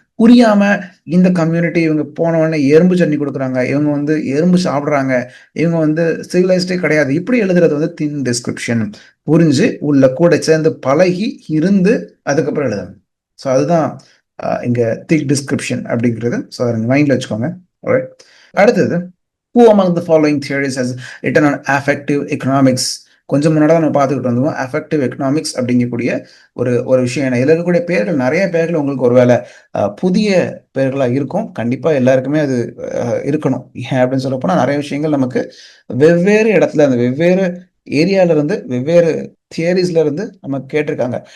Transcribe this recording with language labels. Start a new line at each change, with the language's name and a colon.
Tamil: புரியாம இந்த கம்யூனிட்டி இவங்க போன உடனே எறும்பு சட்னி கொடுக்குறாங்க, இவங்க வந்து எறும்பு சாப்பிட்றாங்க, இவங்க வந்து சிவிலைஸ்டே கிடையாது, இப்படி எழுதுறது வந்து தின் டிஸ்கிரிப்ஷன். புரிஞ்சு உள்ள கூட சேர்ந்து பழகி இருந்து அதுக்கப்புறம் எழுதணும். ஸோ அதுதான் இங்க திக் டிஸ்கிரிப்ஷன் அப்படிங்கிறது. ஸோ அதை மைண்ட்ல வச்சுக்கோங்க. அடுத்தது,
English: who among the following theories has written on affective economics?
Tamil: கொஞ்சம் முன்னாடி நம்ம பார்த்துக்கிட்டு வந்தோம் அஃபெக்டிவ் எக்கனாமிக்ஸ் அப்படிங்கக்கூடிய ஒரு விஷயம். இதில் இருக்கக்கூடிய பேர்கள், நிறைய பேர்கள் உங்களுக்கு ஒருவேளை புதிய பேர்களாக இருக்கும். கண்டிப்பாக எல்லாருக்குமே அது இருக்கணும். ஏன் அப்படின்னு சொல்ல போனால் நிறைய விஷயங்கள் நமக்கு வெவ்வேறு இடத்துல அந்த வெவ்வேறு ஏரியால இருந்து வெவ்வேறு தியரிஸ்ல இருந்து நம்ம கேட்டிருக்காங்க.